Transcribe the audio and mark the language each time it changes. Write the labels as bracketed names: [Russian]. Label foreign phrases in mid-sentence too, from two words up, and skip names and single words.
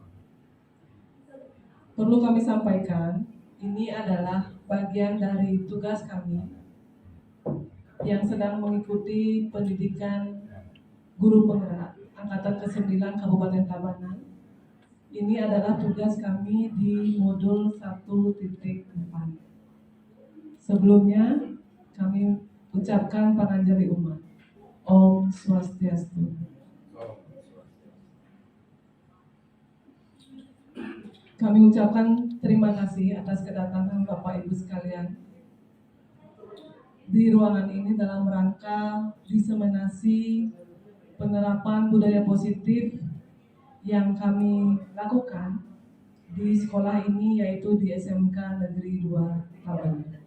[Indonesian] Perlu kami sampaikan, ini adalah bagian dari tugas kami yang sedang mengikuti pendidikan guru penggerak Angkatan ke-9 Kabupaten Tabanan. Ini adalah tugas kami di modul 1.4. Sebelumnya kami ucapkan [Balinese] panganjali umat. Om Swastiastu. [Indonesian] Kami ucapkan terima kasih atas kedatangan Bapak Ibu sekalian di ruangan ini dalam rangka diseminasi penerapan budaya positif yang kami lakukan di sekolah ini, yaitu di SMK Negeri 2 Tabanan.